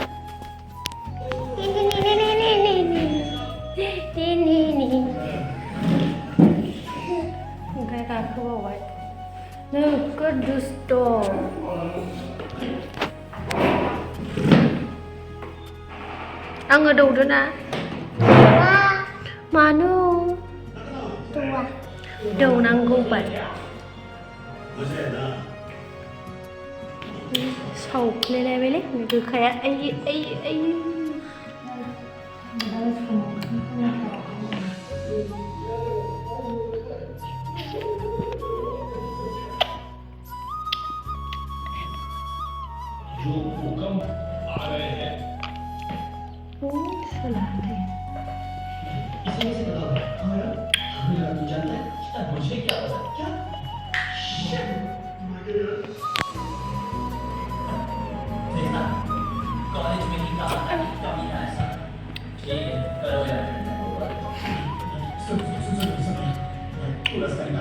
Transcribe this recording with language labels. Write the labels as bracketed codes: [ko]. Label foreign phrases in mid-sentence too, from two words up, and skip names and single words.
[brx] ini ओमफ्राय गाखोबावबाय नोगोद दुस्त' आङो दौदोना मानो दौनांगौबाय सावफ्लेलायबायलै गोखाया [hi] जो भूकंप आ रहे हैं इसे कैसे पता हमें तू जानता है मुझे क्या पता क्या देखना कॉलेज में ही कहा था कि कभी ना ऐसा ठीक है करो यार सुन पूरा स्टाइल